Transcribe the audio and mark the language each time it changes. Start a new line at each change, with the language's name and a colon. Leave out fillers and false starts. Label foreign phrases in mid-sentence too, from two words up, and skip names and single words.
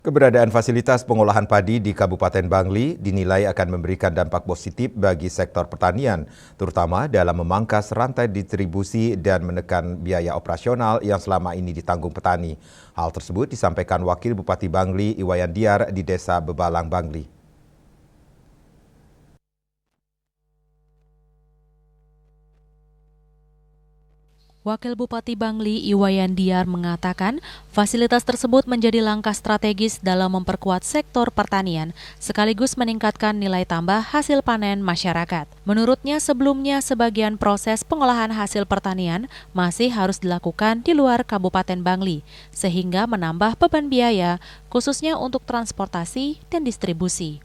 Indonesian: Keberadaan fasilitas pengolahan padi di Kabupaten Bangli dinilai akan memberikan dampak positif bagi sektor pertanian, terutama dalam memangkas rantai distribusi dan menekan biaya operasional yang selama ini ditanggung petani. Hal tersebut disampaikan Wakil Bupati Bangli Iwayan Diar di Desa Bebalang, Bangli. Wakil Bupati Bangli Iwayan Diar mengatakan fasilitas tersebut menjadi langkah strategis dalam memperkuat sektor pertanian sekaligus meningkatkan nilai tambah hasil panen masyarakat. Menurutnya sebelumnya sebagian proses pengolahan hasil pertanian masih harus dilakukan di luar Kabupaten Bangli sehingga menambah beban biaya khususnya untuk transportasi dan distribusi.